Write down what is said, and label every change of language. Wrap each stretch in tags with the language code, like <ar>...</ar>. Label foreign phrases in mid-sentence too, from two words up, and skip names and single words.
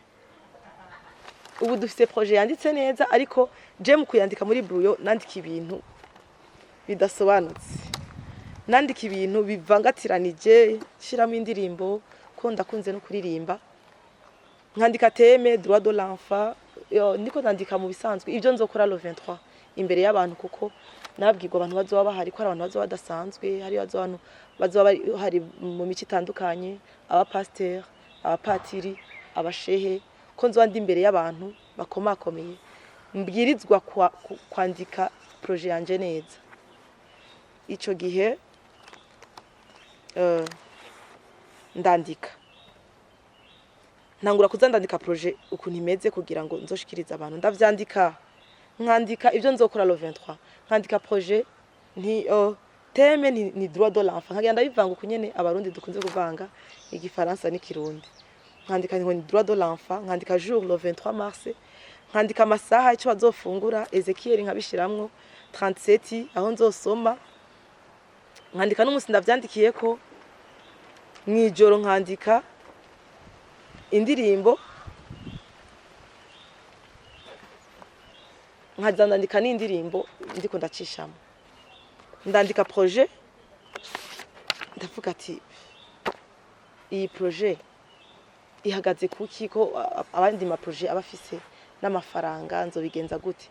<rn>Ubu dufite projet yanditse neza ariko je mu kuyandika muri brouillon nandika ibintu bidasobanutse. Nandika ibintu bivangatiranije shiramo indirimbo ko ndakunze no kuririmba. Nkandika teme</rn> <fr>droit de l'enfant</fr> <rn>niko nandika mu bisanzwe ibyo nzokora le 23 imbere y'abantu kuko nabwirwa abantu bazoba bahari ko abantu bazoba badasanzwe hari abantu bazoba hari mu mico itandukanye aba pasteur abapatiri abashehe ko nzo ndi imbere y'abantu bakomakomeye mbwirizwa kwandika projet yanje neza. Ico gihe ndandika ntangura kuzandandika projet ukuntu imeze kugira ngo nzoshikiriza abantu ndavyandika nkandika ibyo nzokora le 23 nkandika projet ni teme ni</rn> <fr>droit de l'enfant</fr> <rn>nkagenda bivanga kunyene abarundi dukunze kuvanga igifaransa n'ikirundi. Nkandika ngo ni</rn> <fr>droit de l'enfant</fr> <rn>nkandika</rn> <fr>jour le 23 mars</fr> <rn>nkandika amasaha icyo bazofungura Ezekiel nkabishiramwo 37 aho nzosoma nkandika n'umunsi ndavyandikiye ko mwijoro nkandika indirimbo nkazandika n'indirimbo ndiko ndacishamo ndandika projet ndavuga ati iyi projet ihagaze kuki ko abandi ma projet abafise n'amafaranga nzobigenza gute.</rn>